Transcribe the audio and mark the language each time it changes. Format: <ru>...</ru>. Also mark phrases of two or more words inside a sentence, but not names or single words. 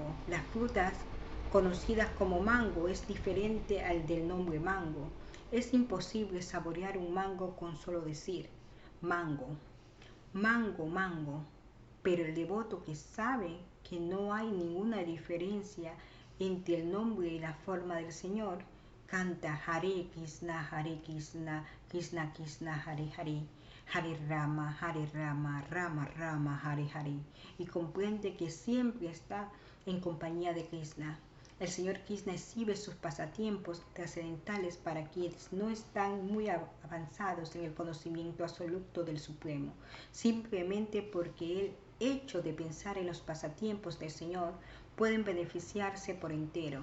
<es>Las frutas conocidas como mango es diferente al del nombre mango. Es imposible saborear un mango con solo decir mango, mango, mango. Pero el devoto que sabe que no hay ninguna diferencia entre el nombre y la forma del Señor, canta</es> <sa>Hare Krishna, Krishna Krishna, Hare Hare, Hare Rama, Rama Rama, Hare Hare,</sa> <es>y comprende que siempre está en compañía de Krishna. El señor Krishna exhibe sus pasatiempos trascendentales para quienes no están muy avanzados en el conocimiento absoluto del Supremo, simplemente porque el hecho de pensar en los pasatiempos del Señor pueden beneficiarse por entero.</es>